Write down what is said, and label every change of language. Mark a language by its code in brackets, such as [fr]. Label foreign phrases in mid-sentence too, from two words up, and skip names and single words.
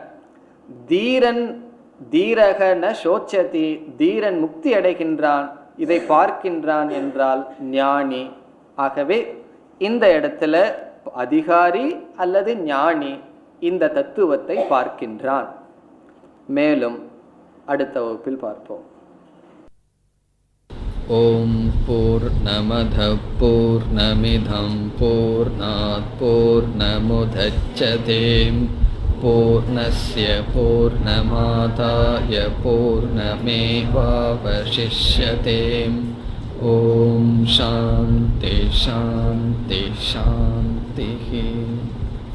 [sa] धीरन् धीरगन शोचति, [ta] தீரன் முக்தி அடைகின்றான், இதை பார்க்கின்றான் என்றால் ஞானி. ஆகவே இந்த இடத்துல அதிகாரி அல்லது ஞானி இந்த தத்துவத்தை பார்க்கின்றான். மேலும் அடுத்த வகுப்பில் பார்ப்போம். [sa] ॐ पूर्णमद पूर्णमिदं पूर्णात् पूर्णमुदच्यते पूर्णस्य पूर्णमादाय पूर्णमेवावशिष्यते. ॐ शान्ति शान्ति शान्ति.